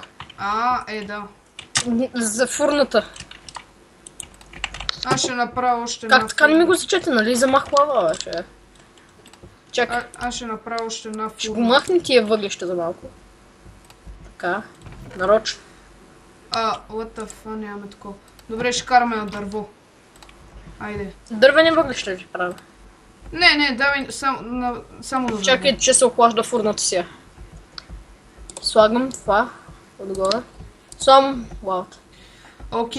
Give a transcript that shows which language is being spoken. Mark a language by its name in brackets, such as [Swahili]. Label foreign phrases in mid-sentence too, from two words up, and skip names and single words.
[Bulgarian] Да. За фурната. Аз ще направя още една. Как така не ми го зачете, нали? Замах лава, вече. Чакай. Аз ще направя още една Ще го фурна. махни тия въглища за малко. Така, нарочно. [English] What the fuck, [Bulgarian] нямаме такова. Добре, ще караме на дърво. Айде. Дървени въглища ви правя. Не, давай само на дърво. Чакай, че се охлажда фурната си. Слагам това отгоре. Сам лавата. Окей,